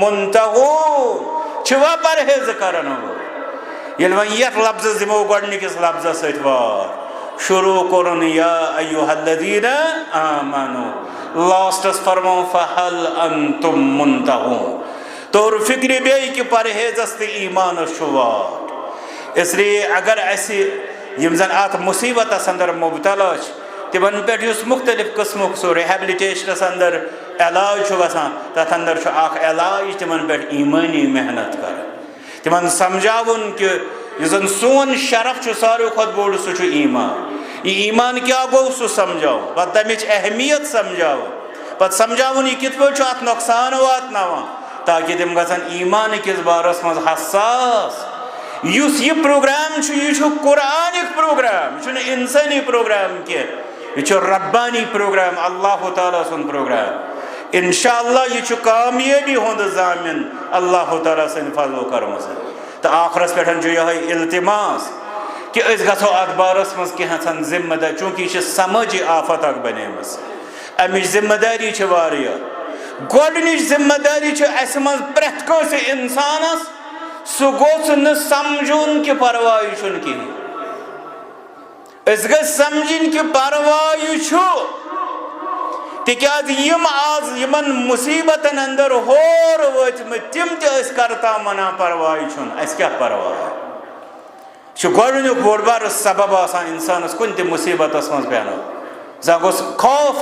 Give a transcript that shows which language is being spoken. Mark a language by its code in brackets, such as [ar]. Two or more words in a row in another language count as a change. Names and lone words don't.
[ks] منتہون چھِوا پرہیز کرن وٲلۍ ییٚلہِ وۄنۍ یتھ لفظس دِمو گۄڈنِکِس لفظس سۭتۍ وار شروع کوٚرُن [ar] یا ایُّہا الذیٖنَ آمنوٗ [ks] لاسٹس فرموو [ar] فہل انتم منتہون [ks] توٚر فکرِ بیٚیہِ کہِ پرہیزس تہٕ ایٖمانس چھُ واٹ اس لیے اگر اسہِ یِم زن اتھ مُصیبتس اندر مبتلا چھِ تِمن پٮ۪ٹھ یُس مختلف قٕسمُک سُہ ریہیبلِٹیشنس اندر علاج چھُ گژھان تتھ اندر چھُ اکھ علاج تِمن پٮ۪ٹھ ایٖمٲنی محنت کرٕنۍ تِمن سمجھاوُن کہ یُس زن سون شرف چھُ ساروی کھۄتہٕ بوٚڑ سُہ چھُ ایٖمان یہِ ایٖمان کیٛاہ گوٚو سُہ سمجھاوُن پتہٕ تمِچ اہمیت سمجھاوُن پتہٕ سمجھاوُن یہِ کِتھ پٲٹھۍ چھُ اتھ نۄقصان واتناوان تاکہ تِم گژھن ایٖمان کِس بارس منٛز حساس یُس یہِ پروگرام چھُ یہِ چھُ قرآنِک پروگرام یہِ چھُنہٕ انسٲنی پروگرام کینٛہہ یہ ربانی پروگرام اللہ تعالیٰ سن پروگرام انشاءاللہ یہ کامیابی ہند ضامن اللہ تعالیٰ سن فضل و کرم تو آخرس پہ یہ التماس کہ اس گھو ات بارس مز کینٛژن ذمہ داری چونکہ یہ سماجی آفت اک بنیمٕژ امچ ذمہ داری واریاہ گۄڈنِچ ذمہ داری اس مز پرٛٮ۪تھ کٲنٛسہِ انسانس سُہ گوٚژھ نہٕ سمجھُن کہ پرواے چھُنہٕ کِہیٖنۍ اس گژھِ سمجھِنۍ کہ پرواے چھُ تِکیٛازِ یِم آز یِمن مُصیبتن اندر ہور وٲتۍمٕتۍ تِم تہِ ٲسۍ کرتام ونان پرواے چھُنہٕ اَسہِ کیٛاہ پرواے چھُ گۄڈنیُک بوٚڑ بارٕ سبب آسان انسانس کُنہِ تہِ مُصیبتس منٛز پٮ۪نُک زن گوٚژھ خوف